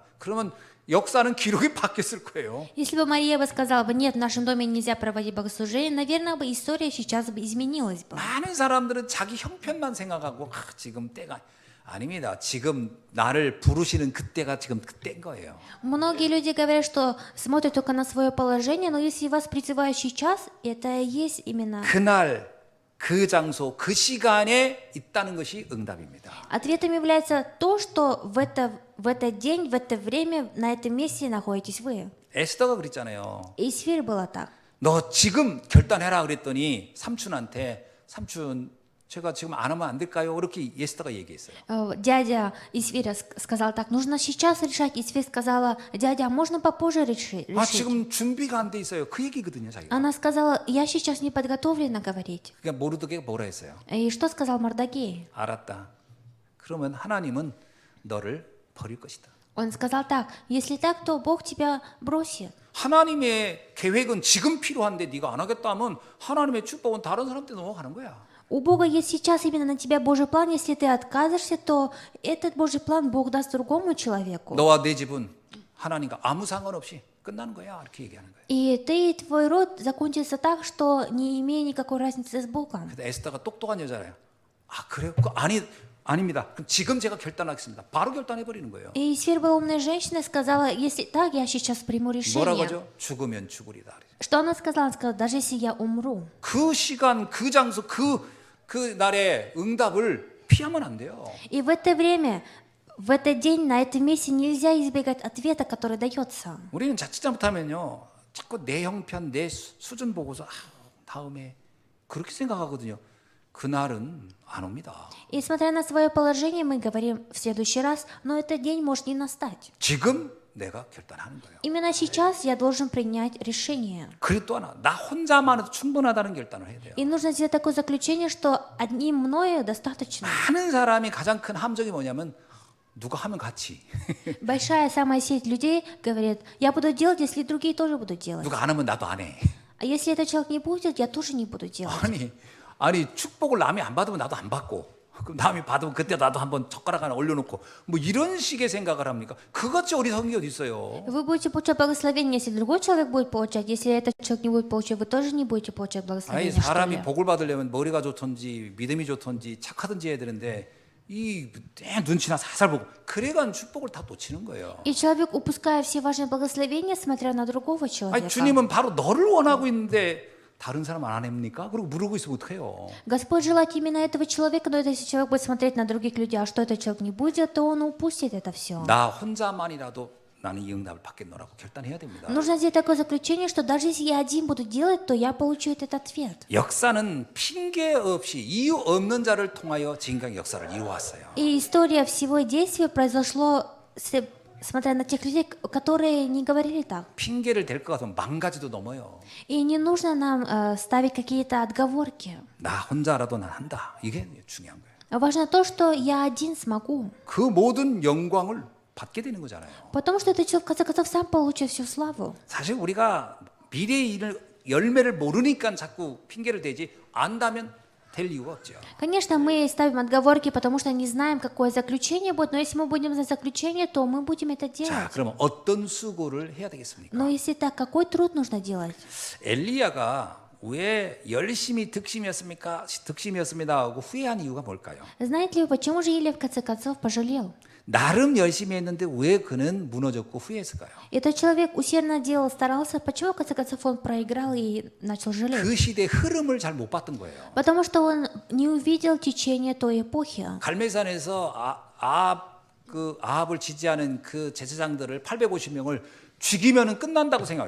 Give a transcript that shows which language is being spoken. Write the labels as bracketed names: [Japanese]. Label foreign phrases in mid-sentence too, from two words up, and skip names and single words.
[Korean] 그러면 역사는 기록이 바뀌었을 거예요. [Russian] Если бы Мария бы сказала бы: нет, в нашем доме нельзя проводить богослужение, наверное, бы история сейчас бы изменилась бы. [Korean] 많은 사람들은 자기 형편만 생각하고 지금 때가 아닙니다. 지금 나를 부르시는 그때가 지금 그때인 거예요. [Russian] Многие люди говорят, что смотрят только на свое положение, но если вас призывают сейчас, это и есть именно. [Korean] 그날 그 장소 그 시간에 있다는 것이 응답입니다. [Russian] Ответом является то, что в этот день, в это время, на этом месте находитесь вы. [Korean] 에스더가 그랬잖아요. [Russian] И Исфирь было так. [Korean] 너 지금 결단해라 그랬더니 삼촌한테 삼촌 제가 지금 안 하면 안 될까요? 그렇게 에스더가 얘기했어요. [Russian] Дядя Исфиря сказал так: нужно сейчас решать. Исфирь сказала: дядя, а можно попозже решить? [Korean] 지금 준비가 안 돼 있어요. 그 얘기거든요, 자기가. [Russian] Она сказала: я сейчас не подготовлена говорить. [Korean] 그러니까 모르드게가 뭐라 했어요? [Russian] И что сказал Мордекей? [Korean] 알았다. 그러면 하나님은 너를 버릴 것이다. [Russian] Он сказал так: если так, то Бог тебя бросит. [Korean] 하나님의 계획은 지금 필요한데 네가 안 하겠다 하면 하나님의 축복은 다른 사람한테 넘어가는 거야. [Russian] У Бога есть сейчас именно на тебя Божий план. Если ты откажешься, то этот Божий план Бог даст другому человеку. [Korean] 너와 내 집은 하나님과 아무 상관없이 끝나는 거야. 이렇게 얘기하는 거예요. [Russian] И ты и твой род закончится так, что не имея никакой разницы с Богом. [Korean] 근데 에스더가 똑똑한 여자래요. 아 그래요? 아닙니다. 그럼 지금 제가 결단하겠습니다. 바로 결단해 버리는 거예요. [Russian] И Исфирь была умной женщиной, сказала: если так, я сейчас приму [Korean] 뭐라고 [Russian] решение. [Korean] 하죠? 죽으면 죽으리다. [Russian] Что она сказала? Она сказала: даже если я умру. [Korean] 그 시간, 그 장소, 그 날의 응답을 피하면 안 돼요. [Russian] И в это время, в этот день, на этом месте нельзя избегать ответа, который дается. [Korean] 우리는 자칫 잘못하면요, 자꾸 내 형편, 내 수준 보고서 다음에 그렇게 생각하거든요. 그날은 안 옵니다. [Russian] И смотря на свое положение, мы говорим в следующий раз, но этот день может не настать. [Korean] 지금 내가 결단하는 거예요. [Russian] Именно сейчас я должен принять решение. [Korean] 그리고 또 하나, 나 혼자만 해도 충분하다는 결단을 해야 돼요. [Russian] И нужно сделать такое заключение, что одним мною достаточно. [Korean] 많은 사람이 가장 큰 함정이 뭐냐면 누가 하면 같이, [Russian] Большая самая сеть людей говорит, я буду делать, если другие тоже будут делать. [Korean] 누가 안 하면 나도 안 해. [Russian] А если этот человек не будет, я тоже не буду делать. [Korean] 아니 축복을 남이 안 받으면 나도 안 받고, 그럼 남이 받으면 그때 나도 한번 젓가락 하나 올려놓고 뭐 이런 식의 생각을 합니까? 그것이 어리석은 게 어디 있어요? [Russian] Вы будете получать благословение, если другой человек будет получать. Если этот человек не будет получать, вы тоже не будете получать [Korean] 아니 [Russian] благословение. что [Korean] 사람이 [Russian] ли? [Korean] 복을 받으려면 머리가 좋던지 믿음이 좋던지 착하든지 해야 되는데 이 눈치나 살살 보고 그래간 축복을 다 놓치는 거예요. [Russian] И человек, упуская все важные благословения, смотря на другого человека. [Korean] 아니 주님은 바로 너를 원하고 있는데 다른 사람 안 합니까? 그리고 물고 있으면 어떡해요? [Russian] Господь желает именно этого человека, но если человек будет смотреть на других людей, а что этот человек не будет, то он упустит это все. [Korean] 나 혼자만이라도 나는 이 응답을 받겠노라고 결단해야 됩니다. [Russian] Нужно сделать такое заключение, что даже если я один буду делать, то я получу этот ответ. [Korean] 역사는 핑계 없이 이유 없는 자를 통하여 지금까지 역사를 이루었어요. [Russian] И история всего действия произошло, смотря на тех людей, которые не говорили так. [Korean] 핑계를 댈 것 같으면 만 가지도 넘어요. [Russian] И не нужно нам ставить какие-то отговорки. [Korean] 나 혼자라도 난 한다. 이게 중요한 거예요. [Russian] Важно то, что я один смогу. [Korean] 그 모든 영광을 받게 되는 거잖아요. [Russian] Потому что этот человек, в конце концов, сам получит всю славу. [Korean] 사실 우리가 미래의 일을 열매를 모르니까 자꾸 핑계를 대지 안다면 될 이유가 없죠. [Russian] Конечно, мы ставим отговорки, потому что не знаем, какое заключение будет, но если мы будем знать заключение, то мы будем это [Korean] 자, [Russian] делать. [Korean] 그러면 어떤 수고를 해야 되겠습니까? [Russian] Но если так, какой труд нужно делать? [Korean] 엘리야가 왜 열심히 득심이었습니다 하고 후회한 이유가 뭘까요? [Russian] Знаете ли вы, почему же Илия в конце концов пожалел? [Korean] 나름 열심히 했는데 왜 그는 무너졌고 후회했을까요? [Russian] Этот человек усердно делал, старался, почему в конце концов он проиграл и начал жалеть? [Korean] 그 시대의 흐름을 잘 못 봤던 거예요. [Russian] Потому что он не увидел течение той эпохи. [Korean] 갈멜산에서 아합을 지지하는 그 제사장들을 850명을 죽이면은 끝난다고 생각해요.